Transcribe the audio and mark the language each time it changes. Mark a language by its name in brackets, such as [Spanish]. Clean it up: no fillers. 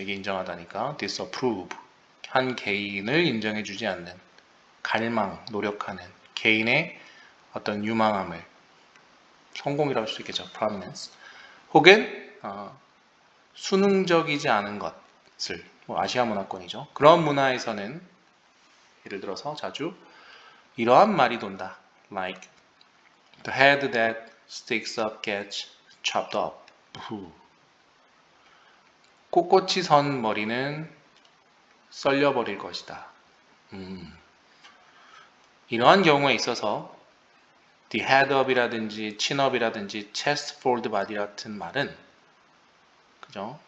[Korean] 이게 인정하다니까 disapprove, 한 개인을 인정해주지 않는, 갈망, 노력하는 개인의 어떤 유망함을, 성공이라고 할 수 있겠죠. prominence. 혹은 수능적이지 않은 것을, 아시아 문화권이죠. 그런 문화에서는 예를 들어서 자주 이러한 말이 돈다. [English] like the head that sticks up gets chopped up. [Korean] 꼿꼿이 선 머리는 썰려버릴 것이다. 이러한 경우에 있어서 [English] the head up [Korean] 이라든지 [English] chin up [Korean] 이라든지 [English] chest fold body [Korean] 같은 말은, 그죠?